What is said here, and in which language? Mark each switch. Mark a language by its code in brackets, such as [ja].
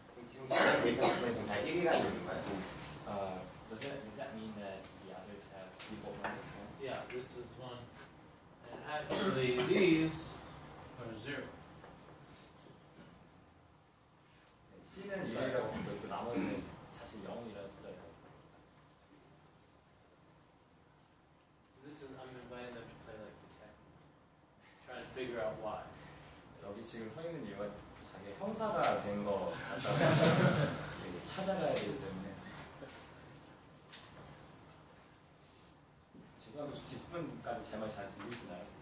[ko] 지금 데이터 센터는 다 1이라는 얘기인가요? [en] Does that mean that the others have default numbers? Yeah, this is 1. And actually these are 0. [ko] C는 1이라고 하고 있고 나머지는 사실 0이라는 숫자를 가지고 있습니다. [en] So this is, I'm inviting them to play like detective. Trying to figure out why. [ko] 여기 지금 서 있는 이유가 자기 형사가 된 거 같다고 찾아가야 되기 때문에. 죄송합니다. 뒷분까지 제 말 잘 들리시나요?